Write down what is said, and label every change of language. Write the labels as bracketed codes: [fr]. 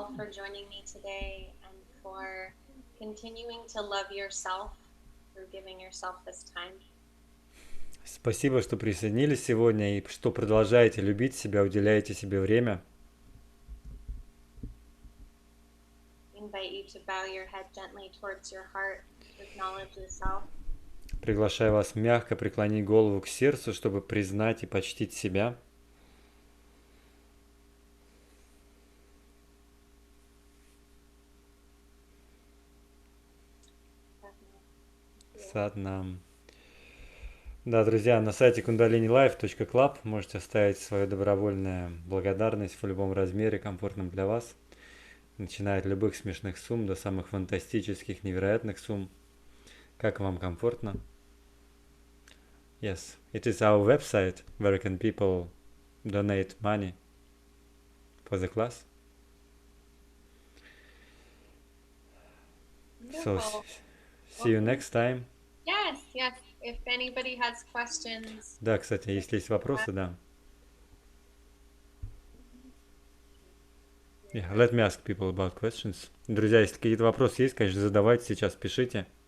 [en] joining me today and for continuing to love yourself through giving yourself this time. [ru] Спасибо, что присоединились сегодня и что продолжаете любить себя, уделяете себе время. [en] Invite you to bow your head gently towards your heart to acknowledge yourself. [ru] Приглашаю вас мягко преклонить голову к сердцу, чтобы признать и почтить себя. Саднам. Да, друзья, на сайте kundalinilife.club можете оставить свою добровольную благодарность в любом размере, комфортном для вас, начиная от любых смешных сумм до самых фантастических, невероятных сумм. Как вам комфортно? [en] Yes, it is our website where can people donate money for the class. So, Wonderful. see you next time. Yes, yes. If anybody has questions, [ru] Да, кстати, если есть вопросы, да. [en] Yeah, let me ask people about questions. [ru] Друзья, если какие-то вопросы есть, конечно, задавайте сейчас, пишите.